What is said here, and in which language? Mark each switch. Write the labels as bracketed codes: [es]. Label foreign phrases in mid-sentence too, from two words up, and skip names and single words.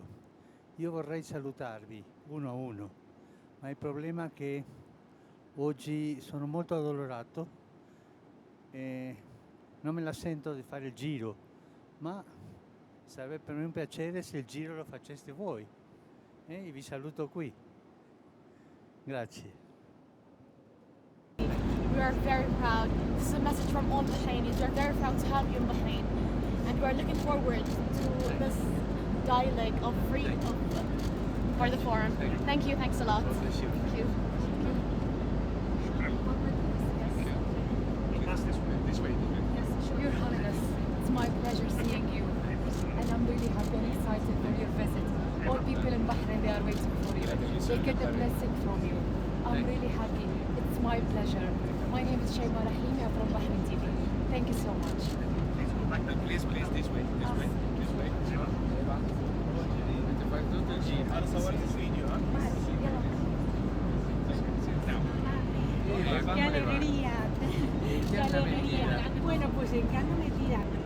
[it] Io vorrei salutarvi uno a uno, ma il problema è che oggi sono molto addolorato e non me la sento di fare il giro, ma sarebbe per me un piacere se il giro lo faceste voi. E vi saluto qui. Grazie. [en] We are very proud. This is a message from all Bahrainis. We are very proud to have you in Bahrain, and we are looking forward to this dialogue of freedom for the forum. Thank you. Thanks a lot. Thank you. This way. Yes, Your Highness, it's my pleasure seeing you, and I'm really happy and excited for your visit. All people in Bahrain, they are waiting for you. They get a blessing from you. I'm really happy. It's my pleasure. My name is Shayma Rahimi. I'm from Bahrain TV. Thank you so much. Please, this way. [ar] أنا صورت الفيديو [es] ¡Qué alegría! ¡Qué alegría! Bueno, pues en Cano me tira.